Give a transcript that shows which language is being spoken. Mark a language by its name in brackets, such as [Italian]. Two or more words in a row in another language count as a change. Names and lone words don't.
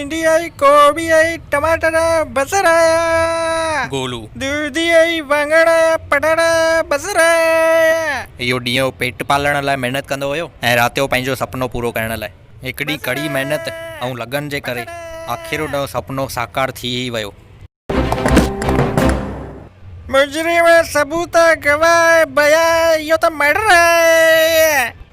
[Sindhi] आई, गोभी आई, टमाटर आया, बसर आया, गोलू दूधी आई, वांगण आया, पटाटा आया, बसर आया। इहो ॾींहुं पेट पालण लाइ महिनत कंदो हुयो ऐं राति जो पंहिंजो सुपिनो पूरो करण लाइ हिकिड़ी कड़ी महिनत ऐं लगन जे करे आख़िर उनजो सुपिनो साकार थी ई वियो। मुजरिम, सबूत, गवाह, बया, इहो त मर्डर आहे।